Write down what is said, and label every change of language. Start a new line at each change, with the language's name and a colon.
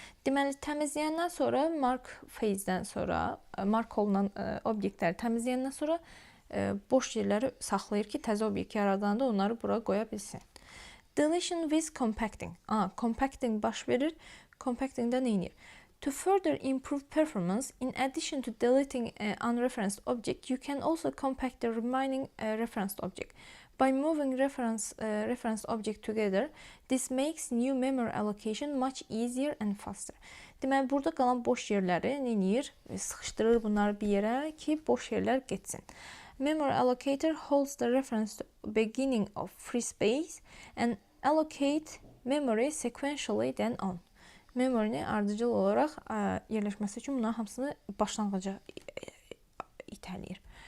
Azerbaijani: Deməli, təmizləyəndən sonra, mark phase'dən sonra, mark olunan obyektləri təmizləyəndən sonra boş yerləri saxlayır ki, təzə obyekt yaradanda onları bura qoya bilsin.
English: Deletion with compacting.
Azerbaijani: Compacting baş verir. Compacting'də nə edir?
English: To further improve performance, in addition to deleting an unreferenced object, you can also compact the remaining referenced object. By moving referenced object together, this makes new memory allocation much easier and faster.
Azerbaijani: Deməli, burada qalan boş yerləri nə edir? Sıxışdırır bunları bir yerə ki, boş yerlər getsin.
English: Memory allocator holds the reference to beginning of free space and allocate memory sequentially then on.
Azerbaijani: Memory'ni ardıcıl olaraq yerləşməsi üçün bunların hamısını başlanğıca itələyir.